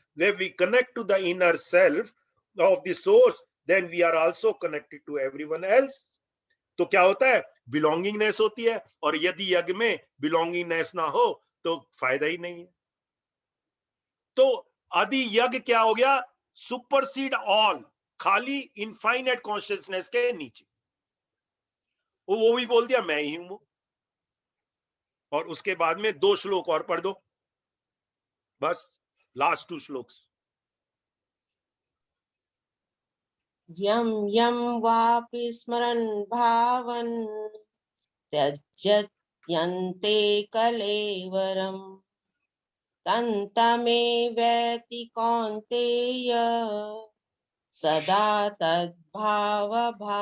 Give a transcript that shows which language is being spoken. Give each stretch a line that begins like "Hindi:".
English: Where we connect to the inner self of the source, then we are also connected to everyone else.
Hindi: तो क्या होता है? Belongingness होती है, और यदि यज्ञ में बिलोंगिंगनेस ना हो तो फायदा ही नहीं है। तो आदि यज्ञ क्या हो गया?
English: supersede all,
Hindi: खाली इनफाइनाइट कॉन्शियसनेस के नीचे। वो भी बोल दिया मैं ही हूं वो। और उसके बाद में 2 श्लोक और पढ़ दो, बस लास्ट 2 श्लोक।
Sanskrit: यं यं वापि स्मरन् भावन् त्यजत्यन्ते कलेवरम् तन्तमेवेति कौन्तेय सदा तद्भावभावितः